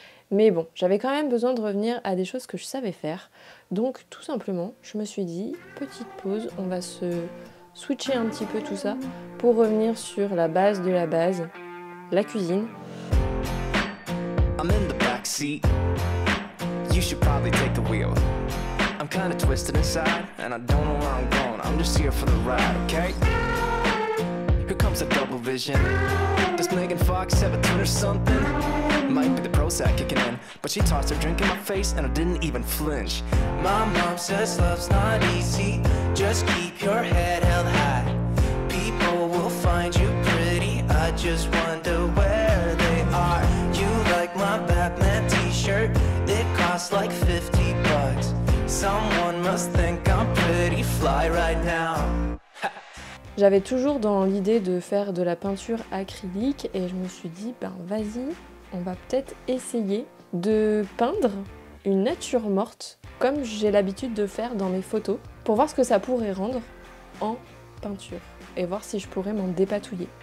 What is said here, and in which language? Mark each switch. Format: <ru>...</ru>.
<fr>Mais bon, j'avais quand même besoin de revenir à des choses que je savais faire. Donc tout simplement, je me suis dit, petite pause, on va se switcher un petit peu tout ça pour revenir sur la base de la base, la cuisine.</fr> <en>I'm in the back seat. You should probably take the wheel. I'm kind of twisted inside and I don't know where I'm going. I'm just here for the ride, okay? Here comes a double vision. Does Megan Fox have a tune or something? Might be the Prozac kicking in, but she tossed her drink in my face and I didn't even flinch. My mom says love's not easy, just keep your head held high. People will find you pretty, I just wonder where they are. You like my Batman t-shirt, it costs like 50 bucks. Someone must think I'm pretty fly right now.</en> <fr>J'avais toujours dans l'idée de faire de la peinture acrylique et je me suis dit, ben vas-y, on va peut-être essayer de peindre une nature morte comme j'ai l'habitude de faire dans mes photos pour voir ce que ça pourrait rendre en peinture et voir si je pourrais m'en dépatouiller.</fr>